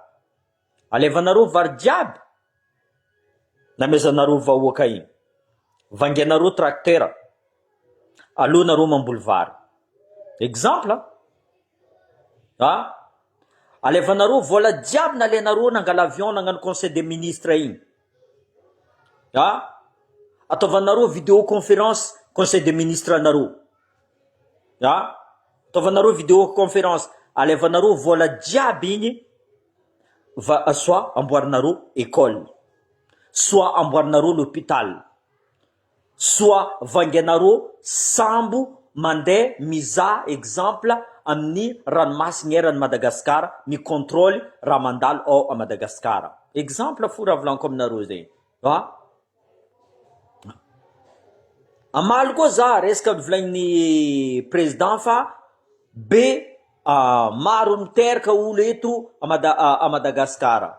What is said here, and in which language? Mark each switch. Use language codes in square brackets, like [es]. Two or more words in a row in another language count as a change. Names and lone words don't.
[mg] Alevanareo vary jiaby namezanareo vahoaka igny, vangianareo tracteur, alonareo mamboly vary. Exemple alevanareo vola jiaby nalainareo nangala avion nagnano [fr] conseil des ministres [mg] igny, ataovanareo [fr] vidéo conférence conseil des ministres [mg] anareo, ataovanareo [fr] vidéo conférence, [mg] alevanareo vola jiaby igny soit amboarinareo école, soit amboarinareo l'hôpital, soit vangianareo sambo mandeha mizaha exemple amin'ny ranomasigny eran'ny Madagasikara mi contrôle raha mandalo ao Madagasikara. Exemple fo raha volaniko aminareo zegny. Amaly koa za resaka volagnin'ny président fa maro miteraka olo eto a Madagasikara.